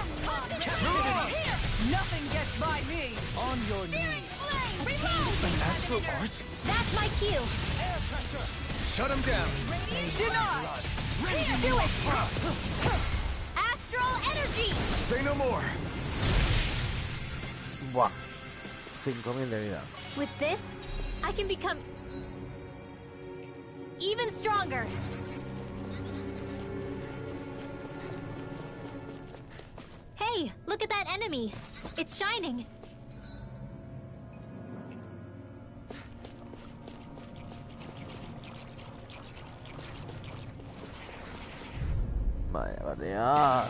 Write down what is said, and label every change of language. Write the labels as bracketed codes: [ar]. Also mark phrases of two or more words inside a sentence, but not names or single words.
[en] Mirage! Nothing gets by me! On your Searing knees. Flame! Reload! An astral art? That's my cue! Shut him down! Denied! Do it! Astral Energy! Say no more! [es] Buah. 5000 de vida. [en] With this, I can become even stronger. Hey, look at that enemy. It's shining. [es] Vaya, vaya.